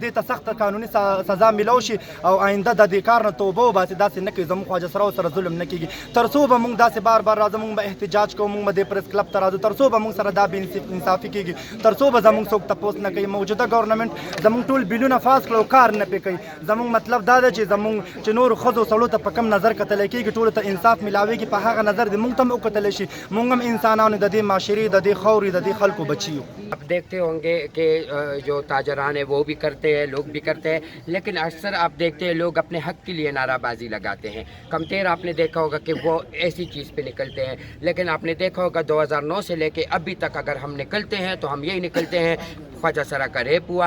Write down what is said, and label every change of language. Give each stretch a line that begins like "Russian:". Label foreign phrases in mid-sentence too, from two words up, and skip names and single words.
Pashto: دې ته سخته قانوني سزا میلاو شي او آینده د دې کار نه توبه وباسي داسې نه کوي زموږ خواجه سرا سره ظلم نه کېږي تر څو به موږ داسې بار بار راځو موږ به احتجاج کوو موږ به دې پریس کلب ته راځو تر څو به موږ سره دا بې انصافي کېږي تر څو به زموږ څوک تپوس نه کوي موجوده ګورنمنټ زموږ ټول بیلونه پاس کړو کار نه پې کوي زموږ مطلب دا ده چې زموږ چې نورو ښځو سړو ته په کم نظر کتلی کېږي ټولو ته انصاف میلاویږي په هغه نظر دې موږ ته هم وکتلی شي موږ هم انسانانو د دې معاشرې د دې خاورې د دې خلکو بچي یو
Urdu: آپ دیکھتے ہوں گے کہ جو تاجران ہیں وہ بھی کرتے ہیں لوگ بھی کرتے ہیں لیکن اکثر آپ دیکھتے ہیں لوگ اپنے حق کے لیے نعرہ بازی لگاتے ہیں کمتیر آپ نے دیکھا ہوگا کہ وہ ایسی چیز پہ نکلتے ہیں لیکن آپ نے دیکھا ہوگا 2009 سے لے کے ابھی تک اگر ہم نکلتے ہیں تو ہم یہی نکلتے ہیں خواجہ سرا کا ریپ ہوا